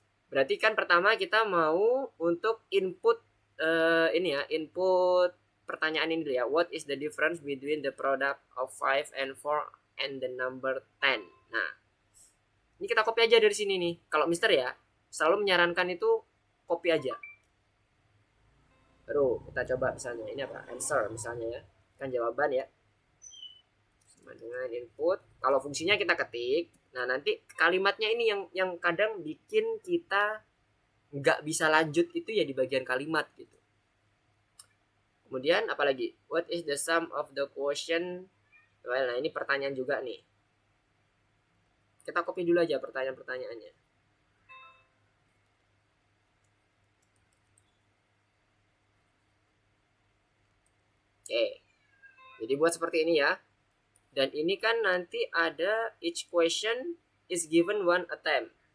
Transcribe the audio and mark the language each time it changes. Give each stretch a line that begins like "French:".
Indonesian: Berarti kan pertama kita mau untuk input ini ya, input pertanyaan ini dulu ya.
English: What is the difference between the product of 5 and 4 and the number 10?
Indonesian: Nah, ini kita copy aja dari sini nih. Kalau Mister ya, selalu menyarankan itu copy aja. Baru kita coba misalnya ini apa? Answer misalnya ya. Kan jawaban ya. Sama dengan input. Kalau fungsinya kita ketik. Nah, nanti kalimatnya ini yang kadang bikin kita nggak bisa lanjut itu ya di bagian kalimat gitu. Kemudian apalagi?
English: What is the sum of the quotient?
Indonesian: Well, nah ini pertanyaan juga nih. Kita copy dulu aja pertanyaan-pertanyaannya. Oke. Jadi buat seperti ini ya. Dan ini kan nanti ada
English: each question is given one attempt.